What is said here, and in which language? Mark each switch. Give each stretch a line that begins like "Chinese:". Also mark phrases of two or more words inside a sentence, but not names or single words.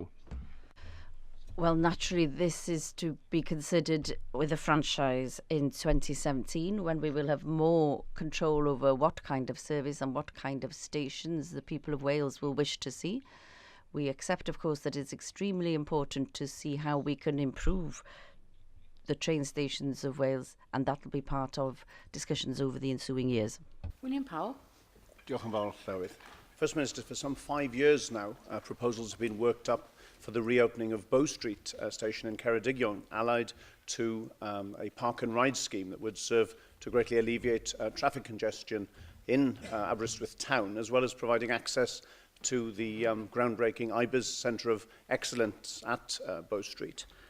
English: Well, naturally, this is to be considered with a franchise in 2017, when we will have more control over what kind of service and what kind of stations the people of Wales will wish to see. We accept, of course, that it's extremely important to see how we can improve the train stations of Wales, and that will be part of discussions over the ensuing years. William Powell.
Welsh: Diolch yn fawr, Llywydd.
English: First Minister, for some 5 years now, proposals have been worked up for the reopening of Bow Street station in Ceredigion, allied to a park and ride scheme that would serve to greatly alleviate traffic congestion in Aberystwyth town, as well as providing access to the groundbreaking IBIS Centre of Excellence at Bow Street.